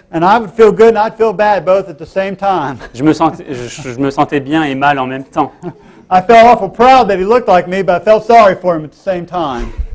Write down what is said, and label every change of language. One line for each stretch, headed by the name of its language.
English: And I would feel good and I'd feel bad both at the same time. »
French: Je me sentais bien et mal en même temps.
English: I felt awful proud that he looked like me, but I felt sorry for him at the same time.